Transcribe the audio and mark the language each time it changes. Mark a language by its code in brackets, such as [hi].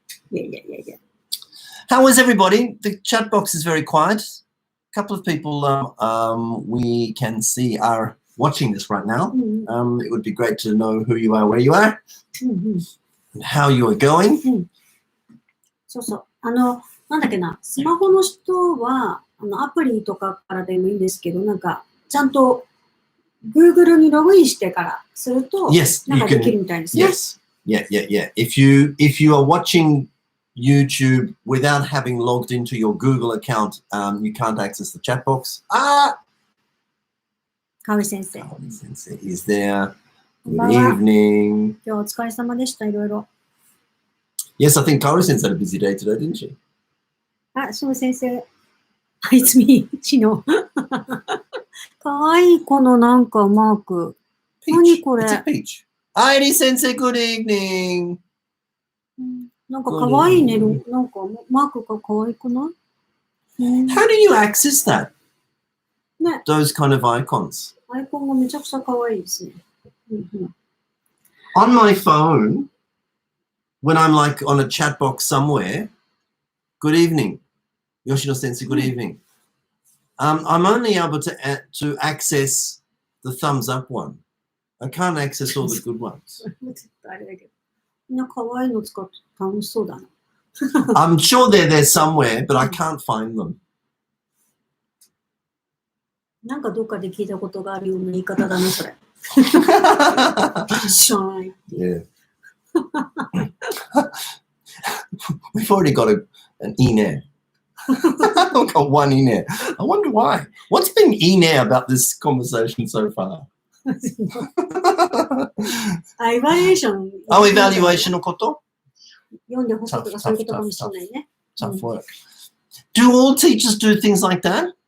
[en] Yeah. How was everybody? The chat box is very quiet. A couple of people we can see are watching this right now. It would be great to know who you are, where you are, and how you are going. [ja] そうそう。なんだっけな、スマホの人はアプリとかからでもいいんですけど、なんかちゃんと Google にログインしてからすると、なんかできるみたいですね。 [en] Yes. Yeah. If you are watching YouTube without having logged into your Google account, you can't access the chat box. Kaori Sensei. Kaori Sensei is there. Good evening. [ja] 今日お疲れ様でした、いろいろ。 [en] Yes, I think Kaori Sensei had a busy day today, didn't she? [ja] そう先生。 [en] It's me, Chino. [ja] かわいいこのなんかマーク。何これ [en] It's a peach. Kaori Sensei, good evening. [ja] なんかかわいいね。なんかマークがかわいくない？ [en] How do you access that? [ja] ね。 [en] Those kind of icons. [ja] アイコンがめちゃくちゃかわいいですね。 [en] On my phone, when I'm like on a chat box somewhere, good evening. Yoshino Sensei, good evening. I'm only able to access the thumbs up one. I can't access all the good ones. [ja] ちょっとあれだけど。みんな可愛いの使って楽しそうだな。 [en] I'm sure they're there somewhere, but I can't find them. [ja] なんかどっかで聞いたことがあるような言い方だな、それ。しょうがない。 Yeah. [en] We've already got an in-air. We've got one in-air. I wonder why. What's been in-air about this conversation so far? [ja] エバリエーション。 evaluation のこと？読んでほしいとかそういうことかもしれないね。 [en] Tough work. Do all teachers do things like that?